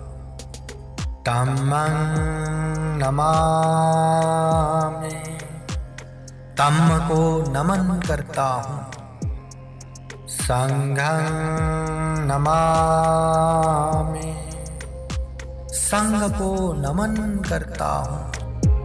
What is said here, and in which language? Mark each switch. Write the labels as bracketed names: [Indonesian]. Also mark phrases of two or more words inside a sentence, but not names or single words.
[Pali] धम्मं नमामि, [Hindi] धम्म को नमन करता हूँ। [Pali] संघं नमामि, [Hindi] संघ को नमन करता हूँ।